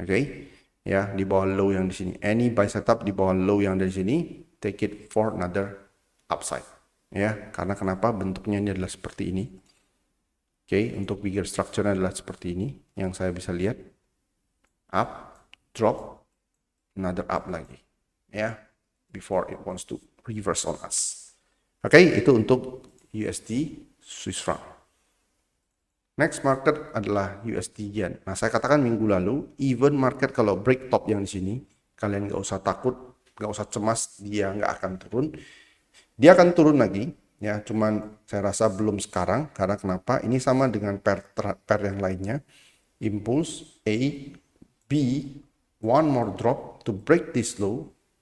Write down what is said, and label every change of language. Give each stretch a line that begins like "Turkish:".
Indonesian: Oke, ya di bawah low yang di sini. Any buy setup di bawah low yang dari sini,
English: take it for another upside.
Indonesian: Ya, karena kenapa bentuknya ini adalah seperti ini. Oke, untuk bigger structure adalah seperti ini yang saya bisa lihat.
English: Up, drop, another up lagi. Ya, before it wants to reverse on us.
Indonesian: Oke, itu untuk USD Swiss franc. Next market adalah USD yen. Nah, saya katakan minggu lalu, even market kalau break top yang di sini, kalian nggak usah takut, nggak usah cemas, dia nggak akan turun. Dia akan turun lagi, ya. Cuman saya rasa belum sekarang, karena kenapa? Ini sama dengan pair yang lainnya.
English: Impulse A, B, one more drop to break this low.